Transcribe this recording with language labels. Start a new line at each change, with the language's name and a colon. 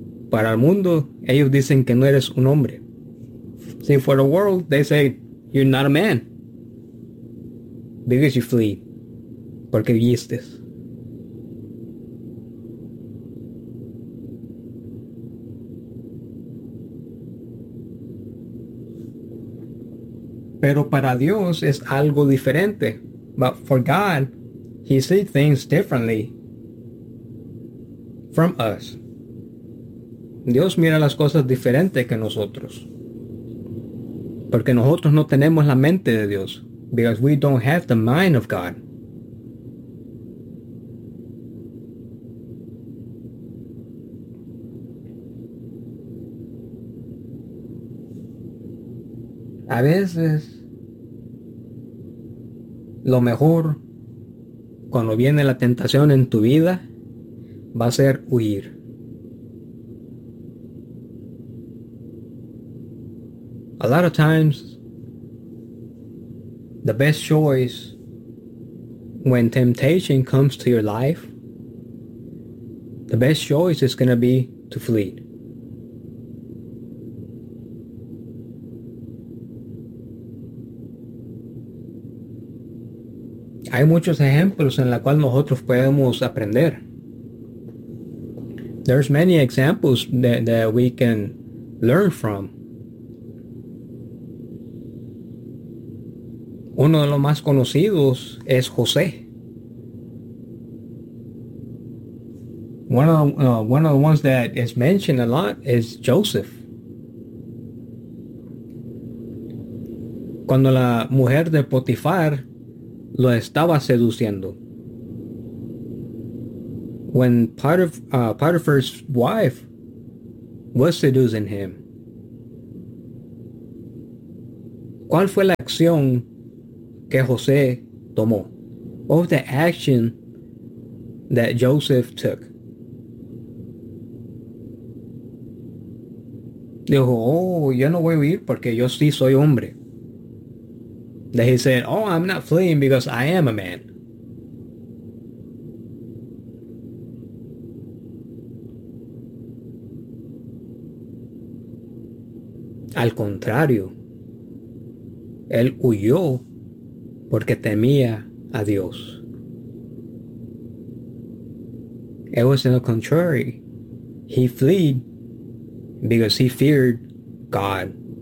Spanish: Para el mundo, ellos dicen que no eres un hombre.
English: See, for the world, they say, you're not a man. Because you flee.
Spanish: Porque huiste. Pero para Dios es algo diferente.
English: But for God, He sees things differently from us.
Spanish: Dios mira las cosas diferente que nosotros. Porque nosotros no tenemos la mente de Dios.
English: Because we don't have the mind of God.
Spanish: A veces, lo mejor cuando viene la tentación en tu vida va a ser huir.
English: A lot of times, the best choice when temptation comes to your life, the best choice is going to be to flee.
Spanish: Hay muchos ejemplos en la cual nosotros podemos aprender.
English: There's many examples that we can learn from.
Spanish: Uno de los más conocidos es José.
English: One of the ones that is mentioned a lot is Joseph.
Spanish: Cuando la mujer de Potifar lo estaba seduciendo.
English: When Potiphar's wife was seducing him.
Spanish: ¿Cuál fue la acción que José tomó?
English: What was the action that Joseph took?
Spanish: Dijo, oh, yo no voy a huir porque yo sí soy hombre.
English: Then he said, oh, I'm not fleeing because I am a man.
Spanish: Al contrario, él huyó porque temía a Dios.
English: It was in the contrary. He fled because he feared God.